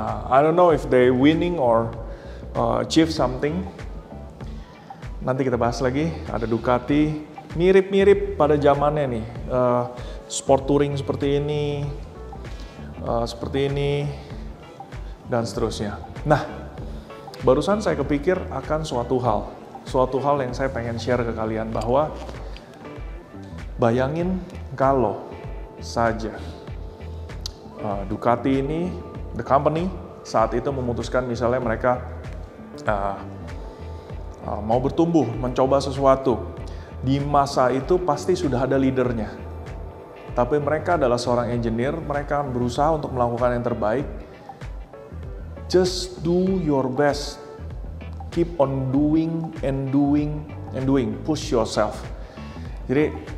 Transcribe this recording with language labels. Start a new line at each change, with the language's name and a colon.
English: I don't know if they winning or achieve something.
Indonesian: Nanti kita bahas lagi. Ada Ducati, mirip-mirip pada zamannya nih. Sport touring seperti ini, dan seterusnya. Nah, barusan saya kepikir akan suatu hal yang saya pengen share ke kalian, bahwa bayangin kalau saja Ducati ini, the company, saat itu memutuskan misalnya mereka mau bertumbuh, mencoba sesuatu. Di masa itu pasti sudah ada leadernya. Tapi mereka adalah seorang engineer, mereka berusaha untuk melakukan yang terbaik.
English: Just do your best. Keep on doing and doing and doing. Push yourself. Jadi,